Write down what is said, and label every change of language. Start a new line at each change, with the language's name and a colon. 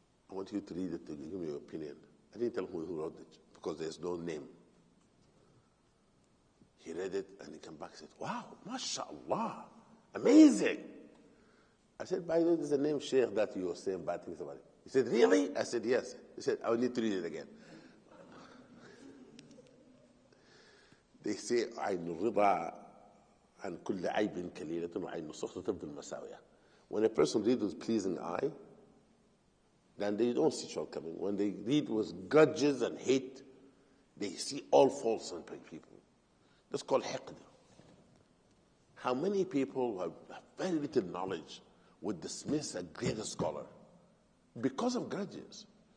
English: I want you to read it to give me your opinion. I didn't tell him who wrote it because there's no name. He read it and he came back and said, wow, mashallah, amazing. I said, by the way, there's a name sheikh that you were saying bad things about it. He said, really? I said, yes. He said, I will need to read it again. They say,
Arabic: عين الرضا عن كل عيب كليلة وعين السخط تبدو المساوية.
English: When a person reads with pleasing eye, then they don't see shortcoming. When they read with grudges and hate, they see all faults in people. That's called hiqd. How many people who have very little knowledge would dismiss a great scholar because of grudges?